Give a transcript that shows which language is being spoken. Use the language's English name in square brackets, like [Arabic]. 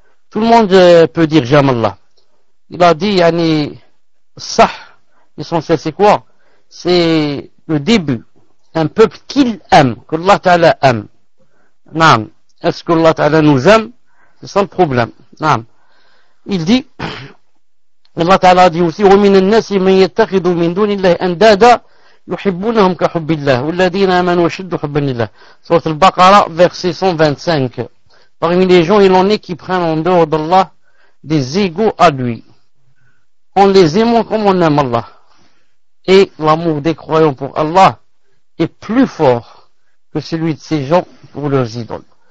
[French] Tout le monde peut dire j'aime Allah. Il a dit, yani, sah, l'essentiel c'est quoi? C'est le début, un peuple qu'il aime, que Allah Ta'ala aime. Naam. Est-ce que Allah Ta'ala nous aime? C'est ça le problème. Naam. Il dit, Allah Ta'ala dit aussi: [Arabic] وَمِنَ النَّاسِ مَنْ يَتَّخِذُ مِنْ دُونِ اللَّهِ أَنْدَادًا يُحِبُّونَهُمْ كَحُبِّ اللَّهِ وَالَّذِينَ آمَنُوا أَشَدُّ حُبًّا لِلَّهِ. [French] Sourate Al-Baqarah, verset 125. Parmi les gens, il en est qui prennent en dehors d'Allah des égaux à lui, en les aimant comme on aime Allah. Et l'amour des croyants pour Allah est plus fort que celui de ces gens pour leurs idoles.